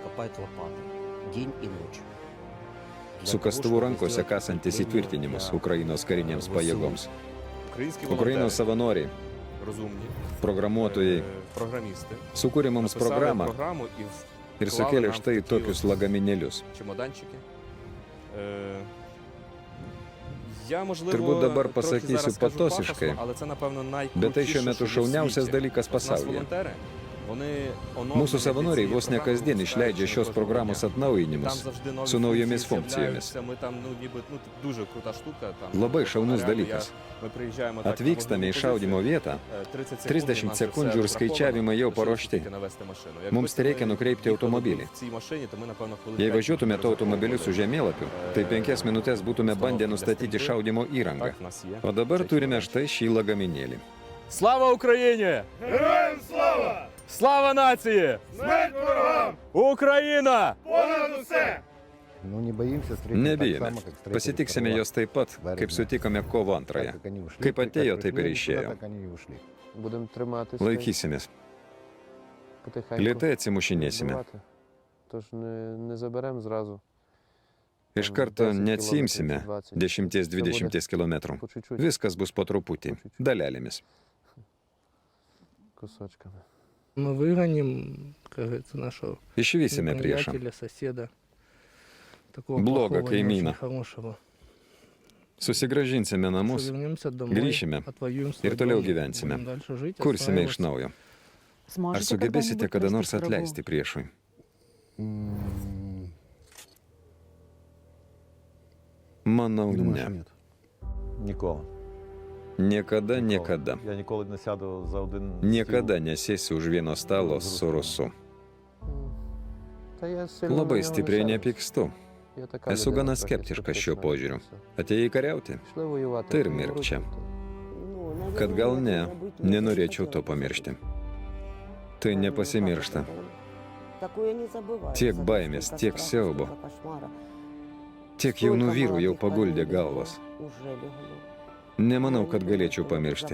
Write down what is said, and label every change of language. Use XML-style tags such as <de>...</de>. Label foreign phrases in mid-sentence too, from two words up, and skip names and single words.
<lt>Su kastuvu rankose kasantis įtvirtinimus Ukrainos karinėms pajėgoms. Ukrainos savanoriai, programuotojai sukūrė mums programą ir sukėlė štai tokius lagaminėlius.</lt> <uk>Я, можливо,</uk> <lt>Turbūt dabar</lt> <uk>трохи</uk> <lt>pasakysiu</lt> <uk>зараз скажу</uk> <lt>patosiškai,</lt> <uk>пафосно, але це, напевно,</uk> <lt>Bet tai</lt> <uk>найкрутіше,</uk> <lt>šiuo metu</lt> <uk>що є в</uk> <lt>šauniausias</lt> <uk>світі.</uk> <lt>dalykas</lt> <ru>От нас</ru> <lt>pasaulyje.</lt> <uk>волонтери, вони</uk> <lt>Mūsų savanoriai vos ne kasdien išleidžia šios programos atnaujinimus su naujomis funkcijomis. Labai šaunus dalykas. Atvykstame į šaudimo vietą, 30 sekundžių ir skaičiavimai jau paruošti. Mums tereikia nukreipti automobilį. Jei važiuotume tuo automobiliu su žemėlapiu, tai 5 minutės būtume bandę nustatyti šaudimo įrangą. O dabar turime štai šį lagaminėlį.</lt> <uk>Слава Україні! Героям слава! Слава нації! Смерть ворогам! Україна! Понад усе!</uk> <ru>Ну, не боимся встретить</ru> <lt>Nebijome.</lt> <ru>так само, как встретили</ru> <lt>Pasitiksime</lt> <ru>Карла.</ru> <lt>jos taip pat, kaip sutikome kovo</lt> <ru>Так,</ru> <lt>2-ąją.</lt> <ru>как они ушли,</ru> <lt>Kaip</lt> <ru>как</ru> <lt>atėjo,</lt> <ru>пришли</ru> <lt>taip ir</lt> <ru>они</ru> <lt>išėjo.</lt> <ru>сюда, так они и ушли.</ru> <uk>Будемо триматися.</uk> <lt>Laikysimės.</lt> <ru>Потихеньку.</ru> <lt>Lietai atsimušinėsime.</lt> <uk>Відбивати. Тож не заберемо зразу.</uk> <lt>Iš karto neatsiimsime 10-20 km.</lt> <ru>По чуть-чуть,</ru> <lt>Viskas bus po truputį, dalelėmis.</lt> <ru>кусочками. Мы выгоним, как говорится, нашего</ru> <lt>Išvysime priešą.</lt> <ru>приятеля, соседа. Такого</ru> <lt>Blogą</lt> <ru>плохого, не</ru> <lt>kaimyną.</lt> <ru>очень хорошего.</ru> <lt>Susigražinsime namus,</lt> <ru>Что вернемся домой,</ru> <lt>grįšime</lt> <ru>отвоюем свой</ru> <lt>ir toliau</lt> <ru>дом,</ru> <lt>gyvensime.</lt> <ru>будем дальше жить,</ru> <lt>Kursime iš</lt> <ru>отстраиваться.</ru> <lt>naujo. Ar sugebėsite kada nors atleisti priešui? М, Manau,</lt> <ru>Думаю, что</ru> <lt>ne.</lt> <ru>нет.</ru> <uk>Ніколи.</uk> <lt>Niekada, niekada.</lt> <uk>Я ніколи не сяду за один</uk> <lt>Niekada nesėsiu už vieno stalo su rusu.</lt> <uk>Та я сильно на</uk> <lt>Labai</lt> <uk>нього</uk> <lt>stipriai</lt> <uk>не</uk> <lt>nepykstu.</lt> <uk>Я така</uk> <lt>Esu</lt> <uk>людина</uk> <lt>gana</lt> <uk>трохи</uk> <lt>skeptiškas šiuo</lt> <uk>скептична.</uk> <lt>požiūriu. Atėjai kariauti?</lt> <uk>Пішли воювати. Та й ну,</uk> <lt>mirk čia.</lt> <uk>руки.</uk> <lt>Kad gal ne, nenorėčiau to pamiršti. Tai nepasimiršta. Tiek baimės, tiek siaubo. Tiek jaunų vyrų jau paguldė galvas. Nemanau, kad galėčiau pamiršti.</lt>